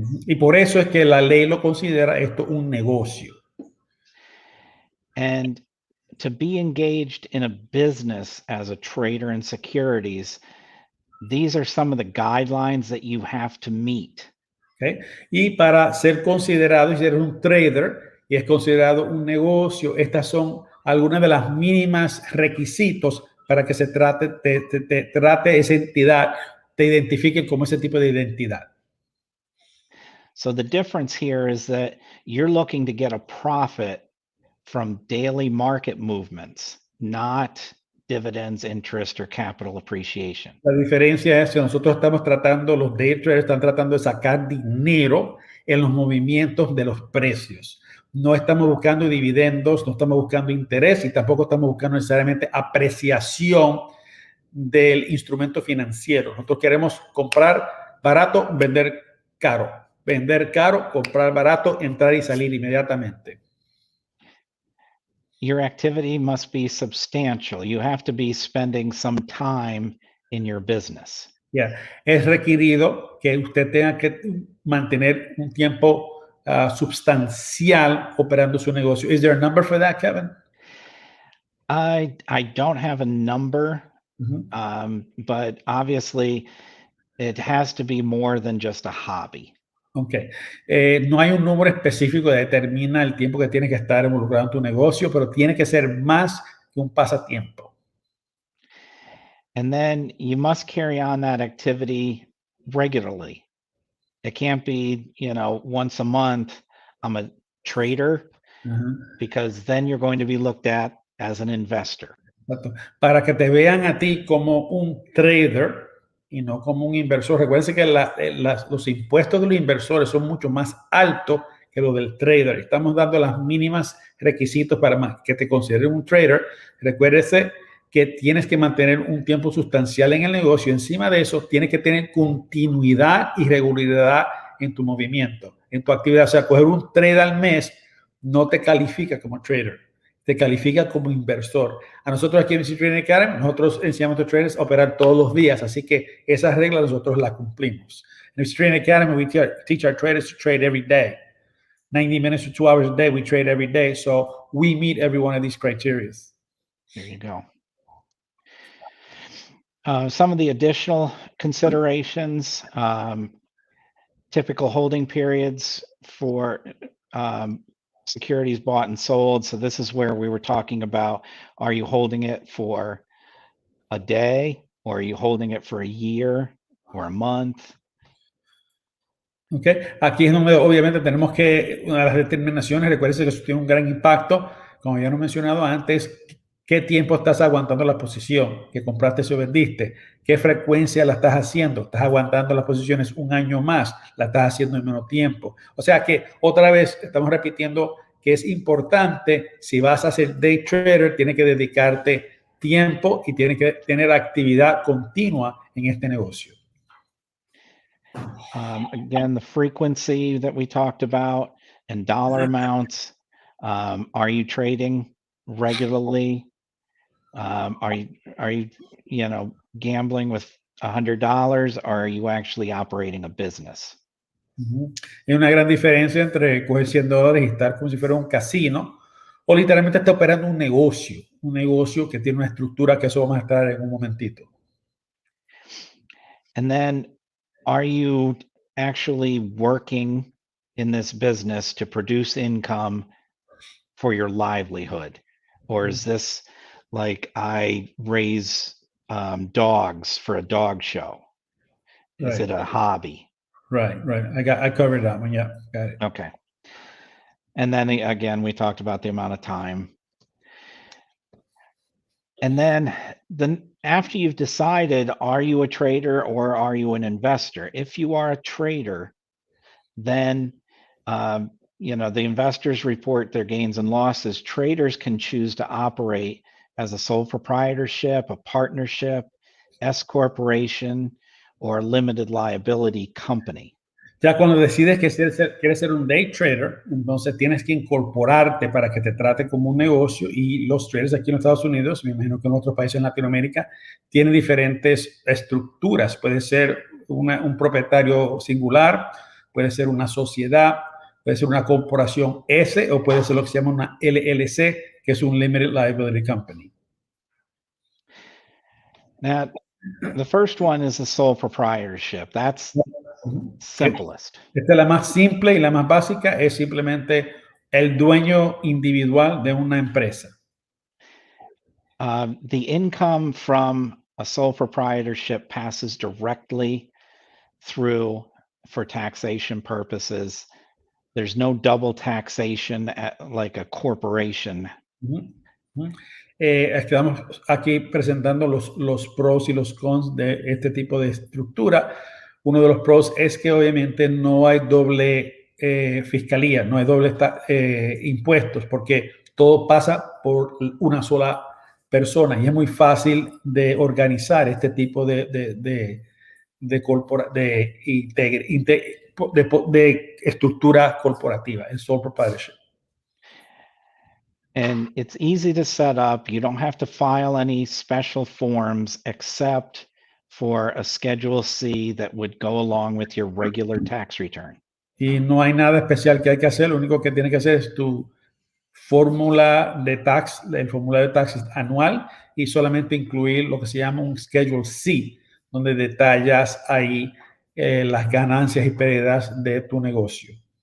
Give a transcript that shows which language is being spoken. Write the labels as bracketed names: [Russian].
[Spanish] Y por eso es que la ley lo considera esto un negocio. [English] And to be engaged in a business as a trader in securities, these are some of the guidelines that you have to meet. ¿Okay? [Spanish] Y para ser considerado y ser un trader y es considerado un negocio, estas son algunas de las mínimas requisitos para que se trate esa entidad, te identifiquen como ese tipo de identidad. [English] So the difference here is that you're looking to get a profit from daily market movements, not dividends, interest, or capital appreciation. [Spanish] La diferencia es que nosotros estamos tratando, los day traders están tratando de sacar dinero en los movimientos de los precios. No estamos buscando dividendos, no estamos buscando interés y tampoco estamos buscando necesariamente apreciación del instrumento financiero. Nosotros queremos comprar barato, vender caro, comprar barato, entrar y salir inmediatamente. [English] Your activity must be substantial. You have to be spending some time in your business. Yeah. [Spanish] Es requerido que usted tenga que mantener un tiempo substancial operando su negocio. [English] Is there a number for that, Kevin? I don't have a number, but obviously it has to be more than just a hobby. Ok. [Spanish] No hay un número específico que determina el tiempo que tienes que estar involucrado en tu negocio, pero tiene que ser más que un pasatiempo. [English] And then you must carry on that activity regularly. It can't be, once a month, I'm a trader, because then you're going to be looked at as an investor. [Spanish] Exacto. Para que te vean a ti como un trader y no como un inversor. Recuerden que los impuestos de los inversores son mucho más altos que los del trader. Estamos dando las mínimas requisitos para que te consideren un trader. Recuérdese que tienes que mantener un tiempo sustancial en el negocio. Encima de eso, tienes que tener continuidad y regularidad en tu movimiento, en tu actividad. O sea, coger un trade al mes no te califica como trader, te califica como inversor. A nosotros aquí en Mr. Trading Academy, nosotros enseñamos a los traders a operar todos los días, así que esas reglas nosotros las cumplimos. En Mr. [English] Trading Academy, we teach our traders to trade every day. 90 minutes to 2 hours a day, we trade every day. So we meet every one of these criteria. There you go. Some of the additional considerations, typical holding periods for securities bought and sold. So this is where we were talking about, are you holding it for a day, or are you holding it for a year or a month? Okay. [Spanish] Aquí es donde obviamente tenemos que, una de las determinaciones, recuerden que eso tiene un gran impacto, como ya lo he mencionado antes, qué tiempo estás aguantando la posición que compraste o vendiste, qué frecuencia la estás haciendo, estás aguantando las posiciones un año más, la estás haciendo en menos tiempo. O sea que otra vez estamos repitiendo que es importante, si vas a ser day trader, tienes que dedicarte tiempo y tienes que tener actividad continua en este negocio. [English] Again, the frequency that we talked about and dollar amounts. Are you trading regularly? Are you gambling with $100, or are you actually operating a business? [Spanish] Hay una gran diferencia entre coger $100 y estar como si fuera un casino, o literalmente está operando un negocio que tiene una estructura, que eso vamos a estar en un momentito. [English] And then, are you actually working in this business to produce income for your livelihood? Or is this like, I raise dogs for a dog show? Is it a hobby? Right. I covered that one. Yeah, got it. Okay. And then again, we talked about the amount of time. And then after you've decided, are you a trader or are you an investor? If you are a trader, then the investors report their gains and losses. Traders can choose to operate as a sole proprietorship, a partnership, S corporation, or a limited liability company. [Spanish] Ya cuando decides que quieres ser un day trader, entonces tienes que incorporarte para que te trate como un negocio, y los traders aquí en los Estados Unidos, me imagino que en otros países en Latinoamérica, tienen diferentes estructuras. Puede ser un propietario singular, puede ser una sociedad, puede ser una corporación S, o puede ser lo que se llama una LLC, que es un Limited Liability Company. [English] Now, the first one is a sole proprietorship. That's simplest. [Spanish] Esta es la más simple y la más básica, es simplemente el dueño individual de una empresa. [English] The income from a sole proprietorship passes directly through for taxation purposes. There's no double taxation like a corporation. [Spanish] Estamos aquí presentando los pros y los cons de este tipo de estructura. Uno de los pros es que obviamente no hay doble fiscalía, no hay doble impuestos, porque todo pasa por una sola persona, y es muy fácil de organizar este tipo de estructura corporativa, el sole proprietorship. [English] And it's easy to set up. You don't have to file any special forms except for a Schedule C that would go along with your regular tax return. [Spanish] Y no hay nada especial que hay que hacer. Lo único que tienes que hacer es tu fórmula de tax, el formulario de taxes anual, y solamente incluir lo que se llama un Schedule C, donde detallas ahí las ganancias y pérdidas de tu negocio.